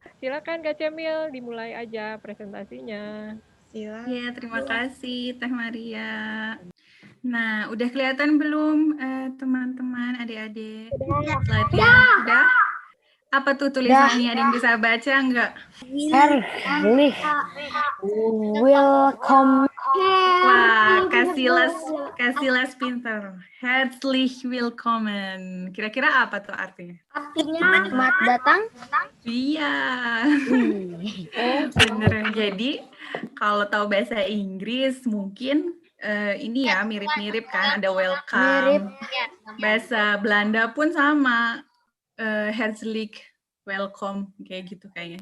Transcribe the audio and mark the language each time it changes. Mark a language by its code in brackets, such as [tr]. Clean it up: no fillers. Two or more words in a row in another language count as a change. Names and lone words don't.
[id] Silakan Kak Cemil, dimulai aja presentasinya. Iya, terima kasih Teh Maria. Nah, udah kelihatan belum teman-teman, adik-adik? Slide-nya udah? Apa tuh tulisannya? Ada yang bisa baca nggak? [de] Herzlich willkommen. [id] Wah, kasih les pinter. [de] Herzlich willkommen. [id] Kira-kira apa tuh artinya? Selamat datang. Iya. Bener. Jadi kalau tahu bahasa Inggris mungkin ini ya mirip-mirip kan, ada welcome. Bahasa Belanda pun sama, herzlich welcome kayak gitu kayaknya.